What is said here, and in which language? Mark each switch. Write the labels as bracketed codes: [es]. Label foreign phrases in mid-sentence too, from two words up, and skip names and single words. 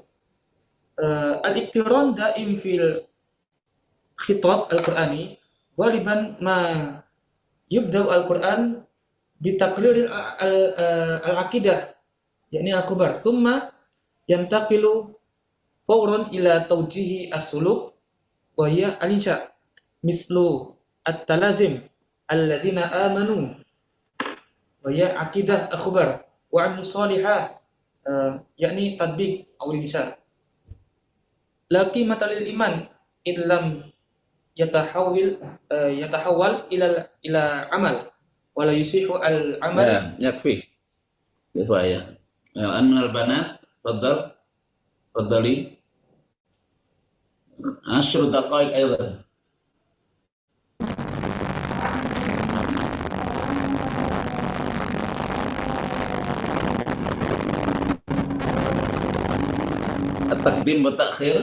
[ar] الاقتران دائم في الخطاب القرآني غالبا ما يبدأ القرآن بتقرير العقيدة يعني الخبر ثم ينتقل فورا إلى توجيه السلوك وهي الإنشاء مثل التلازم الذين آمنوا وهي عقيدة أخبار وعملوا صالحة يعني تطبيق أو الإنشاء لا قيمة للإيمان إن لم يتحول إلى عمل ولا يصح العمل. يا، يكفي. كفاية. أن من البنات, tafadhali. 10 دقائق أيضا. التقديم والتأخير.